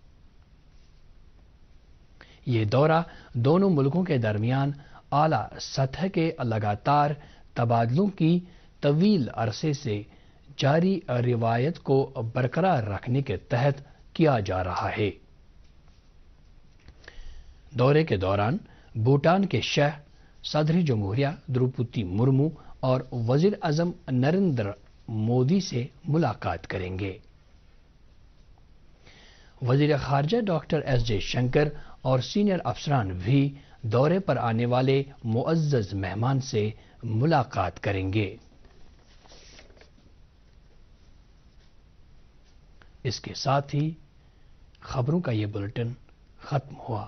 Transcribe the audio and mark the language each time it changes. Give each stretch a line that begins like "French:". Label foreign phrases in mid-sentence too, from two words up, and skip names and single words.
Urdu: یہ دورہ دونوں ملکوں کے درمیان اعلیٰ سطح کے لگاتار تبادلوں کی طویل عرصے سے جاری روایت کو برقرار رکھنے کے تحت کیا جا رہا ہے۔ دورے کے دوران بھوٹان کے شاہ صدر جمہوریہ دروپدی مرمو اور وزیر اعظم نریندر مودی سے ملاقات کریں گے۔ وزیر خارجہ ڈاکٹر ایس جے شنکر اور سینئر افسران بھی دورے پر آنے والے معزز مہمان سے ملاقات کریں گے۔ اس کے ساتھ ہی خبروں کا یہ بلٹن ختم ہوا۔